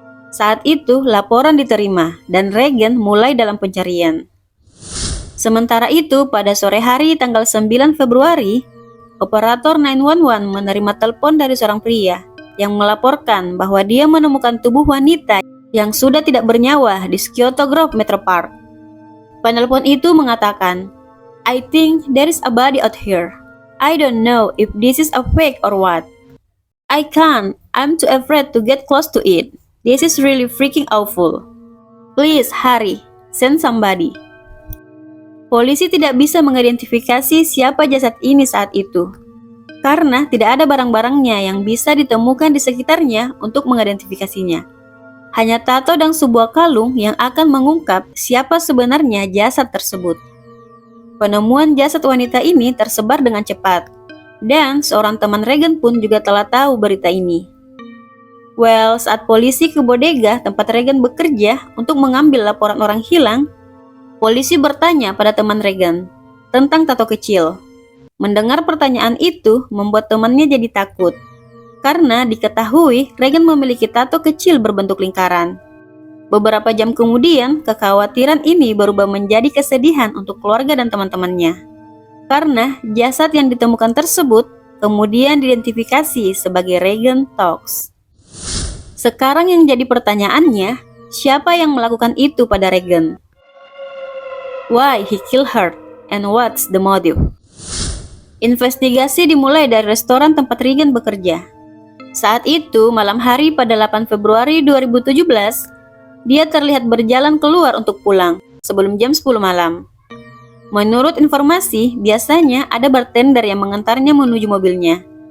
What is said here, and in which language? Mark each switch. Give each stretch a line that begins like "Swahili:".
Indonesian: Saat itu laporan diterima dan Regan mulai dalam pencarian. Sementara itu, pada sore hari tanggal 9 Februari, operator 911 menerima telepon dari seorang pria yang melaporkan bahwa dia menemukan tubuh wanita yang sudah tidak bernyawa di Scioto Grove Metro Park.
English: Penelpon itu mengatakan, "I think there is a body out here. I don't know if this is a fake or what. I can't. I'm too afraid to get close to it. This is really freaking awful. Please hurry, send somebody."
Indonesian: Polisi tidak bisa mengidentifikasi siapa jasad ini saat itu, karena tidak ada barang-barangnya yang bisa ditemukan di sekitarnya untuk mengidentifikasinya. Hanya tato dan sebuah kalung yang akan mengungkap siapa sebenarnya jasad tersebut. Penemuan jasad wanita ini tersebar dengan cepat, dan seorang teman Regan pun juga telah tahu berita ini. Well, saat polisi ke bodega tempat Regan bekerja untuk mengambil laporan orang hilang, polisi bertanya pada teman Regan tentang tato kecil. Mendengar pertanyaan itu membuat temannya jadi takut, karena diketahui Regan memiliki tato kecil berbentuk lingkaran. Beberapa jam kemudian, kekhawatiran ini berubah menjadi kesedihan untuk keluarga dan teman-temannya. karena jasad yang ditemukan tersebut kemudian diidentifikasi sebagai Regan Tox. Sekarang yang jadi pertanyaannya, siapa yang melakukan itu pada Regan?
English: Why he killed her and what's the motive?
Indonesian: Investigasi dimulai dari restoran tempat Regan bekerja. Saat itu, malam hari pada 8 Februari 2017, dia terlihat berjalan keluar untuk pulang sebelum jam 10 malam. Menurut informasi, biasanya ada bartender yang mengantarnya menuju mobilnya.